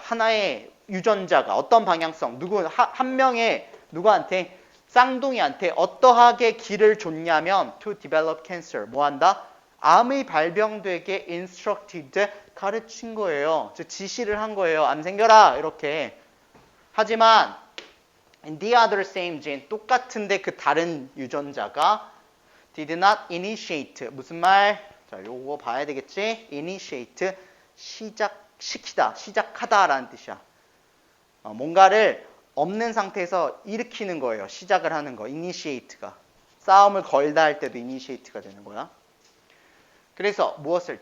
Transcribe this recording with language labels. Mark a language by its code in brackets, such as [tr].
[ko] 하나의 유전자가 어떤 방향성, 한 명의 누구한테 쌍둥이한테 어떠하게 길을 줬냐면 [en] to develop cancer. [ko] 뭐 한다? 암이 발병되게 instructed 가르친 거예요. 즉 지시를 한 거예요. 암 생겨라 이렇게. 하지만 [en] And the other same gene, [ko] 똑같은데 그 다른 유전자가 [en] did not initiate. [ko] 무슨 말? 자, 요거 봐야 되겠지? initiate, 시작시키다, 시작하다라는 뜻이야. 뭔가를 없는 상태에서 일으키는 거예요. 시작을 하는 거, initiate가. 싸움을 걸다 할 때도 initiate가 되는 거야. 그래서 무엇을?